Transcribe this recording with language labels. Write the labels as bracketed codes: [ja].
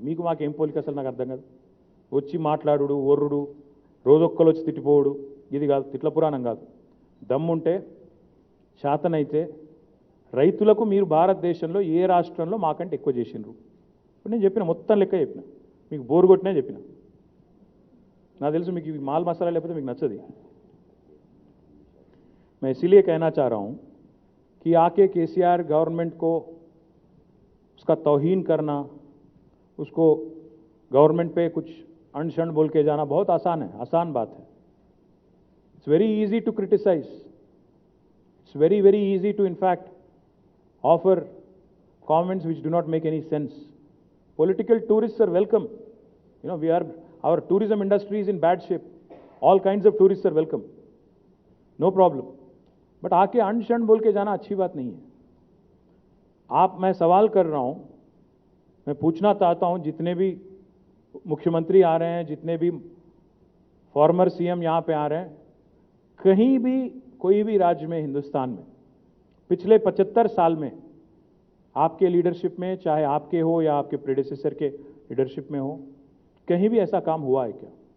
[te] మీకు మాకేం పోలిక అసలు నాకు అర్థం కాదు. వచ్చి మాట్లాడు, ఒర్రుడు, రోజొక్కలు వచ్చి తిట్టిపోవుడు, ఇది కాదు. తిట్ల పురాణం కాదు. దమ్ముంటే శాతనైతే రైతులకు మీరు భారతదేశంలో ఏ రాష్ట్రంలో మాకంటే ఎక్కువ చేసిండ్రు? ఇప్పుడు నేను చెప్పిన మొత్తం లెక్క చెప్పిన, మీకు బోరు కొట్టినే చెప్పిన. నాకు తెలుసు మీకు మాల్ మసాలా లేకపోతే మీకు నచ్చది. [hi] मैं इसीलिए कहना चाह रहा हूं कि आके केसीआर गवर्नमेंट को उसका तौहीन करना, उसको गवर्नमेंट पे कुछ अनशन बोल के जाना बहुत आसान बात है. [en] It's very easy to criticize. It's very easy to in fact offer comments which do not make any sense. Political tourists are welcome. You know, our tourism industry is in bad shape. All kinds of tourists are welcome. No problem. [hi] But आके अनशन बोल के जाना अच्छी बात नहीं है. मैं सवाल कर रहा हूं, मैं पूछना चाहता हूं, जितने भी मुख्यमंत्री आ रहे हैं, जितने भी फॉर्मर सीएम यहां पे आ रहे हैं, कहीं भी कोई भी राज्य में हिंदुस्तान में पिछले 75 साल में आपके लीडरशिप में, चाहे आपके हो या आपके प्रेडिसेसर के लीडरशिप में हो, कहीं भी ऐसा काम हुआ है क्या?